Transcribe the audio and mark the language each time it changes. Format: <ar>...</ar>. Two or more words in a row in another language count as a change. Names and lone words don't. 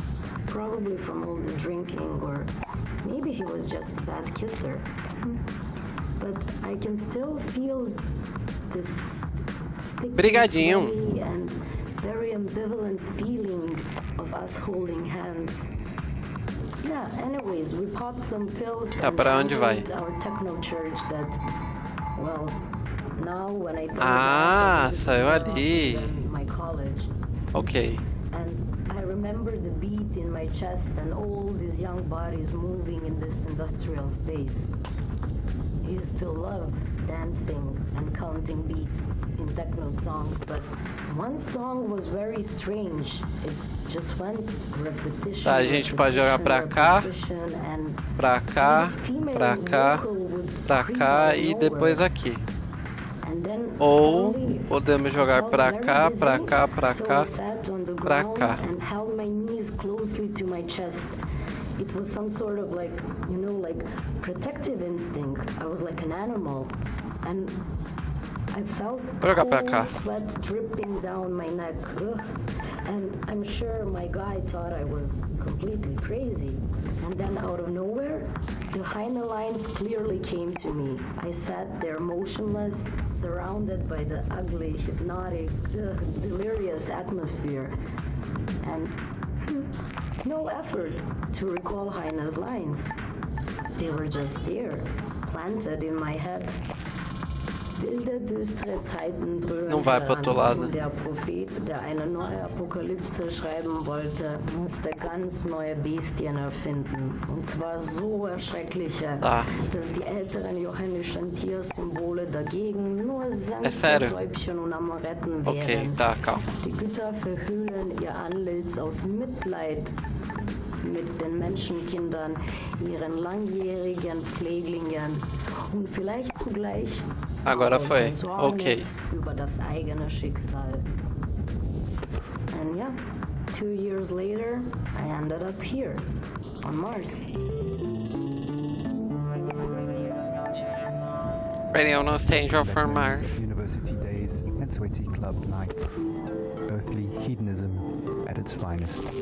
<en>Probably from all the drinking, or maybe he was just a bad kisser. But I can still feel this sticky,</en> <pt>Brigadinho.</pt> <en>smelly, and very ambivalent feeling of us holding hands. Yeah, anyways, we popped some pills</en> <pt>Tá, pra onde vai?</pt> <en>entered our techno church that, well, now when I think Ah, about it,</en> <pt>saiu</pt> <en>it's</en> <pt>ali.</pt> <en>than my college. Ok. And I remember the beat in my chest and all these young bodies moving in this industrial space. I used to love dancing and counting beats in techno songs, but one song was very strange. It just went repetition.</en> <pt>Tá, a gente pode jogar pra cá, pra cá, pra cá, pra cá e depois aqui. Ou podemos jogar pra cá, pra cá, pra cá, pra cá.</pt> <en>It was some sort of like, you know, like protective instinct. I was like an animal, and I felt cold sweat dripping down my neck. Ugh. And I'm sure my guy thought I was completely crazy. And then out of nowhere, the Heine lines clearly came to me. I sat there motionless, surrounded by the ugly, hypnotic, delirious atmosphere. And no effort to recall Heine's lines. They were just there, planted in my head.</en> <de>Wilde, düstere Zeiten dröhnen</de> <pt>Não vai pro outro lado.</pt> <de>Und der Prophet, der eine neue Apokalypse schreiben wollte, musste ganz neue Bestien erfinden. Und zwar so erschreckliche, dass die älteren johannischen Tiersymbole dagegen nur sanfte Täubchen und Amoretten wären.</de> <pt>Okay, tá, calma.</pt> <de>Die Götter verhüllen ihr Antlitz aus Mitleid mit den Menschenkindern, ihren langjährigen Pfleglingen und vielleicht zugleich</de> <pt>Agora foi. Okay.</pt> <de>über das eigene Schicksal.</de> <en>And yeah, 2 years later, I ended up here, on Mars. Radio Nostalgia from Mars. University days and sweaty club nights. Earthly hedonism at its finest.</en>